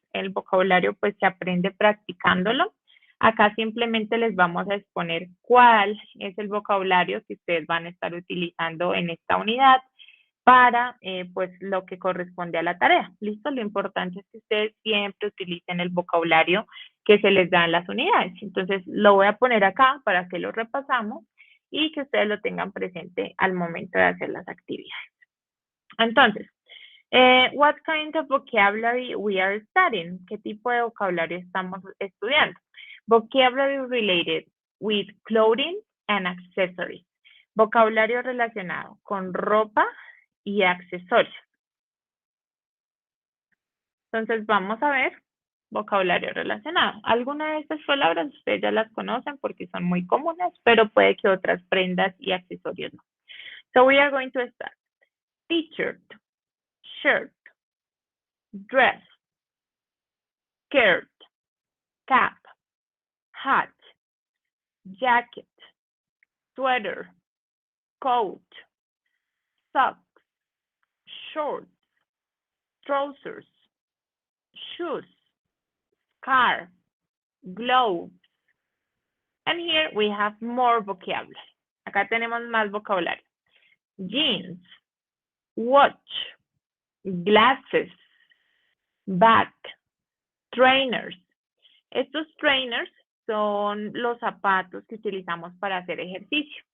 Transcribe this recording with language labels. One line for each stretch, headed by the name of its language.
Spanish: El vocabulario pues se aprende practicándolo. Acá simplemente les vamos a exponer cuál es el vocabulario que ustedes van a estar utilizando en esta unidad para pues lo que corresponde a la tarea. ¿Listo? Lo importante es que ustedes siempre utilicen el vocabulario que se les da en las unidades. Entonces lo voy a poner acá para que lo repasamos y que ustedes lo tengan presente al momento de hacer las actividades.
English: Entonces, what kind of vocabulary we are studying?
Spanish: ¿Qué tipo de vocabulario estamos estudiando?
English: Vocabulary related with clothing and accessories.
Spanish: Vocabulario relacionado con ropa y accesorios. Entonces, vamos a ver vocabulario relacionado. Algunas de estas palabras ustedes ya las conocen porque son muy comunes, pero puede que otras prendas y accesorios no.
English: So, we are going to start. T-shirt, shirt, dress, skirt, cap, hat, jacket, sweater, coat, socks, shorts, trousers, shoes, scarf, gloves. And here we have more vocabulary.
Spanish: Acá tenemos más vocabulario. Jeans, watch, glasses, bag, trainers. Estos trainers son los zapatos que utilizamos para hacer ejercicio.